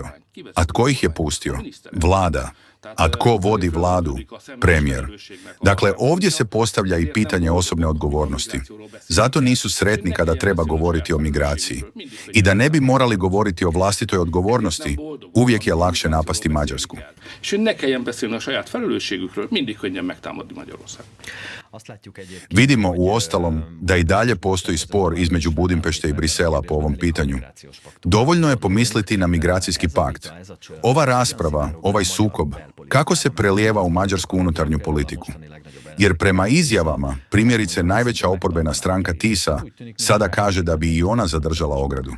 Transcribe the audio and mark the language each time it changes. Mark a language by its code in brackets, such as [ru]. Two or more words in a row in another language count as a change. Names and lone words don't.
[hr] A tko ih je pustio? Vlada. A tko vodi vladu? Premijer. Dakle, ovdje se postavlja i pitanje osobne odgovornosti. Zato nisu sretni kada treba govoriti o migraciji. I da ne bi morali govoriti o vlastitoj odgovornosti, uvijek je lakše napasti Mađarsku. [hu] És hogy ne kelljen beszélni a saját felelősségükről, mindig könnyen megtámadni Magyarország. [hr] Vidimo u ostalom da i dalje postoji spor između Budimpešte i Brisela po ovom pitanju. Dovoljno je pomisliti na migracijski pakt. Ova rasprava, ovaj sukob, kako se prelijeva u mađarsku unutarnju politiku. Jer prema izjavama, primjerice najveća oporbena stranka TISA sada kaže da bi i ona zadržala ogradu.